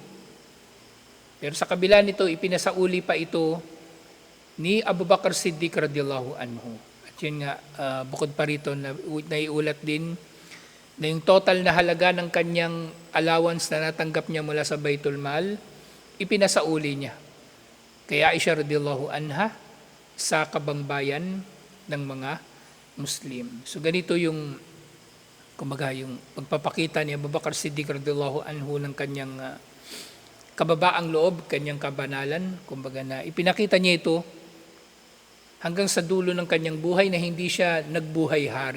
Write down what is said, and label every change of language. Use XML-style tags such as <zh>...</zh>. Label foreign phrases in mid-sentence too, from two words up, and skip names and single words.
<tl>Pero sa kabila nito, ipinasauli pa ito ni Abu Bakr Siddiq</tl> <ar>رضي الله عنه.</ar> <tl>At yun nga, bukod pa rito, naiulat din na yung total na halaga ng kanyang allowance na natanggap niya mula sa Baitul Mal, ipinasauli niya kay Aisha</tl> <ar>رضي الله عنها</ar> <tl>sa kabangbayan ng mga Muslim. So ganito yung kumbaga yung pagpapakita ni Abu Bakar Siddiq</tl> <ar>رضي الله عنه</ar> <tl>ng kanyang kababaang loob, kanyang kabanalan, kumbaga na ipinakita niya ito hanggang sa dulo ng kanyang buhay na hindi siya nagbuhay-hari.</tl>